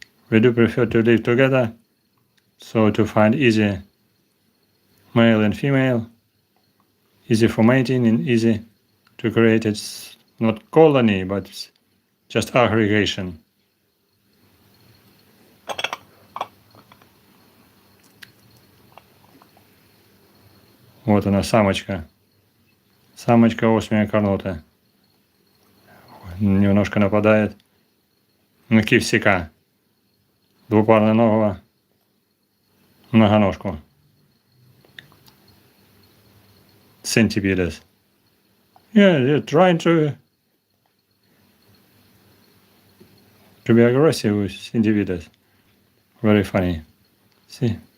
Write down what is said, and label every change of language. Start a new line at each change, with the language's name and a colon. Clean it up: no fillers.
English: We do prefer to live together, so to find easy male and female, easy for mating and easy to create its not colony, but just aggregation.
Russian: Вот она, самочка. Самочка Osmia cornuta. Немножко нападает на кивсика. Двупарноногого многоножку.
English: Centipedes. Yeah, they're trying to be aggressive with Centipedes. Very funny. See?